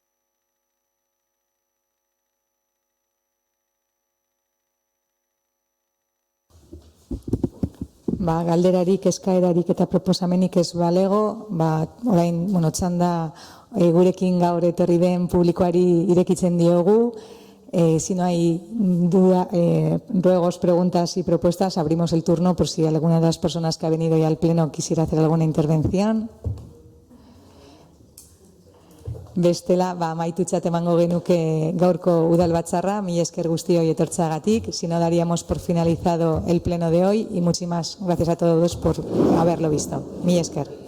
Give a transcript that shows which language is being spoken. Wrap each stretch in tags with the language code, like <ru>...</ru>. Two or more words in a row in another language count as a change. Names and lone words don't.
<eu>Galderarik, eskaerarik eta proposamenik ez balego, orain txanda gurekin gaur etorri den publikoari irekitzen diogu.</eu> <es>Si no hay ruegos, preguntas y propuestas, abrimos el turno por si alguna de las personas que ha venido hoy al Pleno quisiera hacer alguna intervención.</es> <eu>Bestela, amaitutzat emango genuke gaurko udalbatzarra, mila esker guztioi etortzeagatik.</eu> <es>Si no, daríamos por finalizado el pleno de hoy y muchísimas gracias a todos por haberlo visto.</es> <eu>Mila esker.</eu>